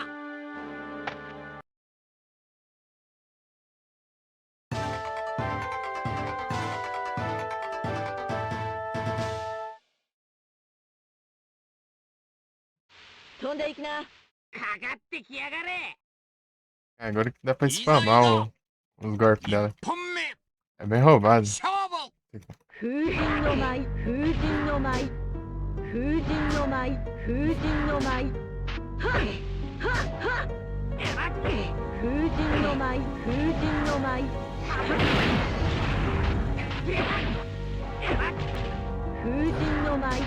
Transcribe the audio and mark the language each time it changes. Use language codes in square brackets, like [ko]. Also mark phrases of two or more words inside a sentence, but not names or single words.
[ja] 飛んでいきな。かかってきやがれ。 [pt] Agora que dá pra spamar os golpes dela. É bem roubado. [ja] 風神の舞、風神の舞、風神の舞、風神の舞。はっはっはっ。風神の舞、風神の舞。風神の舞。